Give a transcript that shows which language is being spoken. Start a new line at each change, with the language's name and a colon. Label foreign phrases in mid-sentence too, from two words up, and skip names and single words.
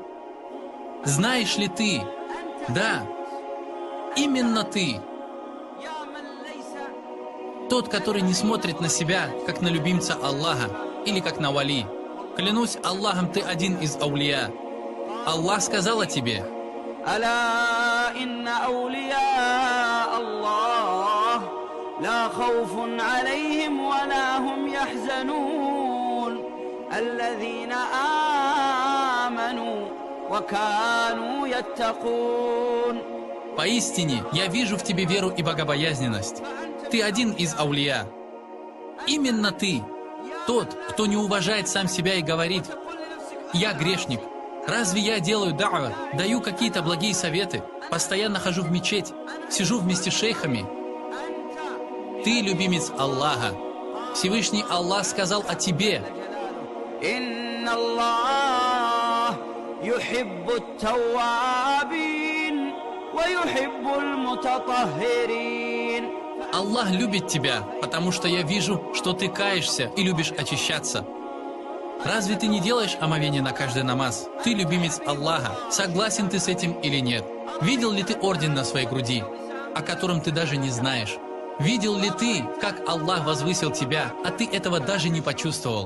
Russian: Знаешь ли ты? Да, именно ты. Тот, который не смотрит на себя, как на любимца Аллаха, или как на вали. Клянусь Аллахом, ты один из аулия. Аллах сказал о тебе.
Arabic: ألا إن أولياء الله لا خوف عليهم ولا هم يحزنون الذين آمنوا وكانوا يتقون.
Russian: Поистине, я вижу в тебе веру и богобоязненность. Ты один из аулия. Именно ты, тот, кто не уважает сам себя и говорит: «Я грешник». Разве я делаю да'ва, даю какие-то благие советы, постоянно хожу в мечеть, сижу вместе с шейхами? Ты любимец Аллаха. Всевышний Аллах сказал о тебе.
Arabic: إن الله يحب التوابين ويحب المتطهرين.
Russian: Аллах любит тебя, потому что я вижу, что ты каешься и любишь очищаться. Разве ты не делаешь омовение на каждый намаз? Ты любимец Аллаха. Согласен ты с этим или нет? Видел ли ты орден на своей груди, о котором ты даже не знаешь? Видел ли ты, как Аллах возвысил тебя, а ты этого даже не почувствовал?